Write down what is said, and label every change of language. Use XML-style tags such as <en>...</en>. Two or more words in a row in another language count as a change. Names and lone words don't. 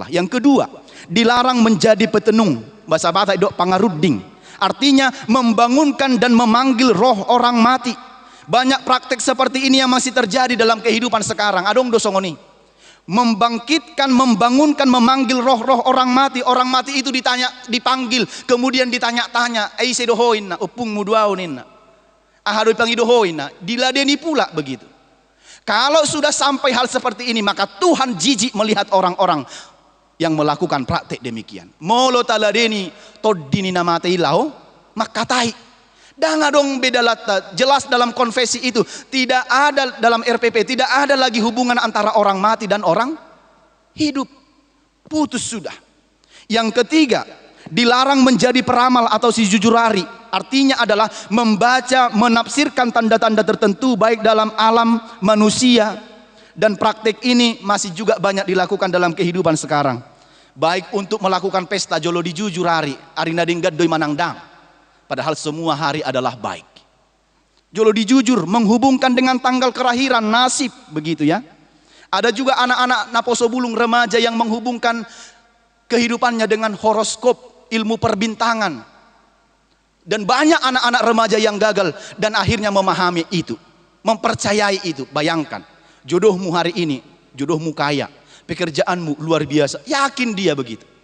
<id>Yang kedua, dilarang menjadi petenung. Bahasa Batak itu pangaruding, artinya membangunkan dan memanggil roh orang mati. Banyak praktek seperti ini yang masih terjadi dalam kehidupan sekarang.</id> <bbc>Adong dosongoni,</bbc> <id>membangkitkan, membangunkan, memanggil roh-roh orang mati. Orang mati itu dipanggil, kemudian ditanya-tanya,</id> <bbc>"Aise dohoina, upung muduauninna, ahadu pangidohoina,"</bbc> <id>diladeni pula begitu. Kalau sudah sampai hal seperti ini, maka Tuhan jijik melihat orang-orang yang melakukan praktek demikian.</id> <bbc>Molo taladeni toddini namate ilau makatai. Danga dong beda lata.</bbc> <id>Jelas dalam konfesi itu tidak ada, dalam RPP tidak ada lagi hubungan antara orang mati dan orang hidup. Putus sudah. Yang ketiga, dilarang menjadi peramal atau</id> <bbc>si jujurari.</bbc> <id>Artinya adalah membaca, menafsirkan tanda-tanda tertentu baik dalam alam manusia, dan praktik ini masih juga banyak dilakukan dalam kehidupan sekarang. Baik untuk melakukan pesta</id> <bbc>jolo di jujurari, arina dinggat doi manangdang.</bbc> <id>Padahal semua hari adalah baik.</id> <bbc>Jolo dijujur</bbc> <id>menghubungkan dengan tanggal kelahiran, nasib, begitu ya. Ada juga anak-anak</id> <bbc>naposo bulung</bbc> <id>remaja yang menghubungkan kehidupannya dengan horoskop, ilmu perbintangan. Dan banyak anak-anak remaja yang gagal dan akhirnya memahami itu, mempercayai itu. Bayangkan, jodohmu hari ini, jodohmu kaya, pekerjaanmu luar biasa, yakin dia begitu.</id>